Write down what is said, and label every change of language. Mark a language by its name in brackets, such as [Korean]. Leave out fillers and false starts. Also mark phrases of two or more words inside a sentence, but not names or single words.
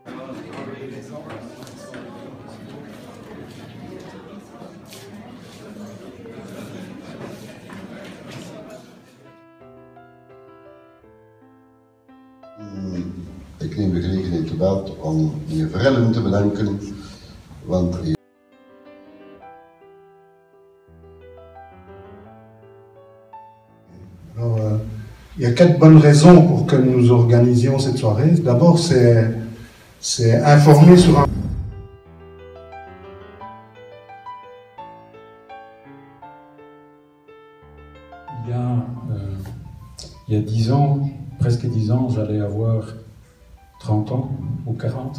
[Dutch] Ik neem de gelegenheid te baat om meneer Verellen te bedanken, want [French] Alors, il y a 4 bonnes raisons pour que nous organisions cette soirée. D'abord, c'est informer sur un... Il y a 10 ans, presque 10 ans, j'allais avoir 30 ans ou 40.